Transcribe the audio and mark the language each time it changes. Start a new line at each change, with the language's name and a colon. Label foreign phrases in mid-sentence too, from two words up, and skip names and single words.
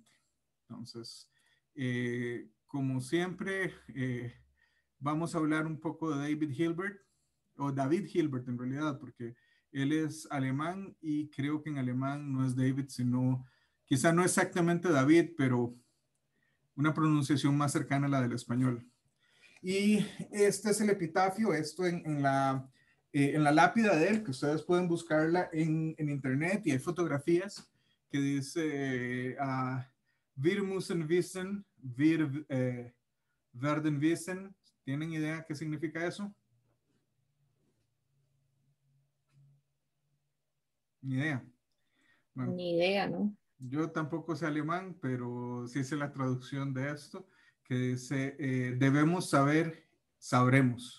Spanish: Entonces, como siempre, vamos a hablar un poco de David Hilbert, o David Hilbert en realidad, porque él es alemán y creo que en alemán no es David, sino quizá no exactamente David, pero una pronunciación más cercana a la del español. Y este es el epitafio, esto en la lápida de él, que ustedes pueden buscarla en internet y hay fotografías que dice
German: Wir müssen wissen, wir werden wissen.
Spanish: ¿Tienen idea qué significa eso? Ni idea. Bueno, Ni idea, ¿no? yo tampoco sé alemán, pero sí sé la traducción de esto, que dice, debemos saber, sabremos.